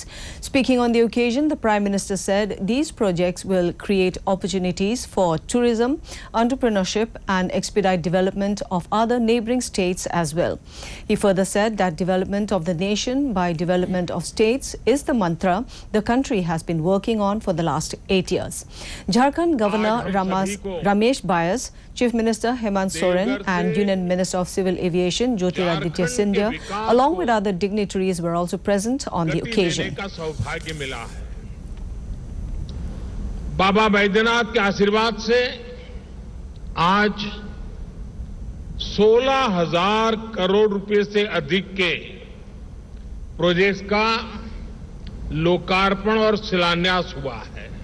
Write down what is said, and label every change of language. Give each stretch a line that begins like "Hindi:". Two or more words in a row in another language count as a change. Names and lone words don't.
English: Speaking on the occasion, the Prime Minister said these projects will create opportunities for tourism, entrepreneurship and expedite development of other neighbouring states as well. He further said that development of the nation by development of states is the mantra the country has been working on for the last 8 years. Jharkhand Governor Ramesh Bias, Chief Minister Hemant Soren and Union Minister of Civil Aviation Jyotiraditya Scindia, along with other dignitaries, were also present on the occasion.
Hindi: बाबा बैद्यनाथ के आशीर्वाद से आज 16,000 करोड़ रुपए से अधिक के प्रोजेक्ट्स का लोकार्पण और शिलान्यास हुआ है।